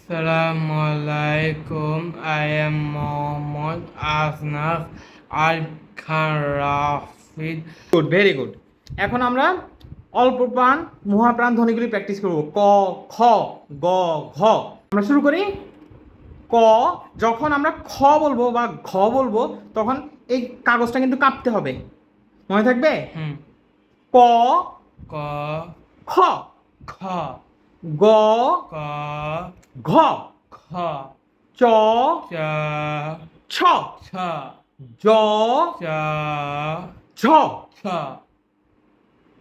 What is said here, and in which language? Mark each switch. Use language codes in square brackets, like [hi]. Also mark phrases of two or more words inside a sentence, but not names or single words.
[en] Assalamualaikum. I am Mohammad Asnaf Al Khan Rafid. good, very good. [bn] এখন আমরা অল্প প্রাণ মহাপ্রাণ ধ্বনিগুলি প্র্যাকটিস করব। ক, খ, গ, ঘ। আমরা শুরু করি। ক, যখন আমরা খ বলবো বা ঘ বলবো তখন এই কাগজটা কিন্তু কাঁপতে হবে, মনে থাকবে। ক, ক, খ, খ, গ, ক, ঘ, খ, চ, চ, ছ, ছ, জ, চ, ঝ, ছ, ট,